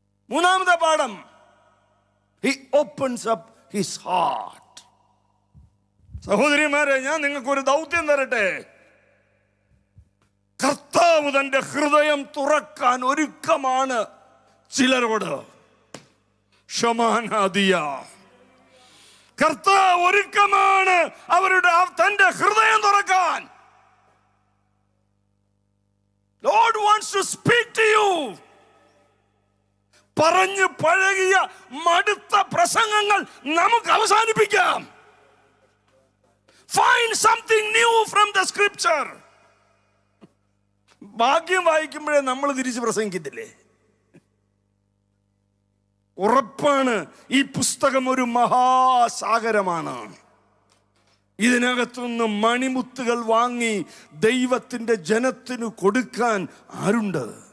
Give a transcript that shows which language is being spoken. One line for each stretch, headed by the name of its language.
Malayalam: മൂന്നാമത്തെ പാഠം,
English: he opens up his heart.
Malayalam: സഹോദരിമാരെ, ഞാൻ നിങ്ങൾക്കൊരു ദൗത്യം തരട്ടെ. കർത്താവ് തന്റെ ഹൃദയം തുറക്കാൻ ഒരുക്കമാണ് ചിലരോട്. ഷമാനാദിയ, കർത്താവ് ഒരുക്കമാണ് തന്റെ ഹൃദയം തുറക്കാൻ.
English: Lord wants to speak to you.
Malayalam: പറഞ്ഞു പഴകിയ മടുത്ത പ്രസംഗങ്ങൾ നമുക്ക് അവസാനിപ്പിക്കാം.
English: Find something new from the scripture.
Malayalam: ഭാഗ്യം വായിക്കുമ്പോഴേ നമ്മൾ തിരിച്ച് പ്രസംഗിക്കത്തില്ലേ? ഉറപ്പാണ്, ഈ പുസ്തകം ഒരു മഹാസാഗരമാണ്. ഇതിനകത്തുനിന്ന് മണിമുത്തുകൾ വാങ്ങി ദൈവത്തിന്റെ ജനത്തിന് കൊടുക്കാൻ ആരുണ്ട്?